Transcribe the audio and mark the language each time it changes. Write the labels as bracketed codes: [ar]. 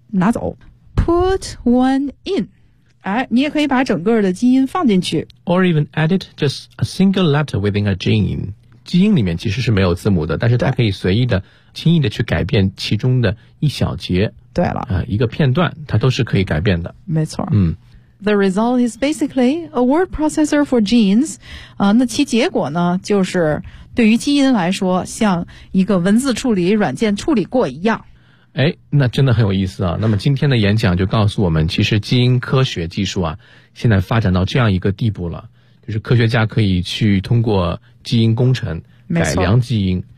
[zh] 拿走。 [en] Put one in. [zh] 哎，你也可以把整个的基因放进去。 [en] Or even edit just a single letter within a gene. [zh] 基因里面其实是没有字母的，但是它可以随意的、轻易的去改变其中的一小节。对了。一个片段它都是可以改变的。没错。嗯。 [en] The result is basically a word processor for genes. [zh] 那其结果呢就是对于基因来说像一个文字处理软件处理过一样。哎，那真的很有意思啊。那么今天的演讲就告诉我们，其实基因科学技术啊现在发展到这样一个地步了，就是科学家可以去通过基因工程改良基因，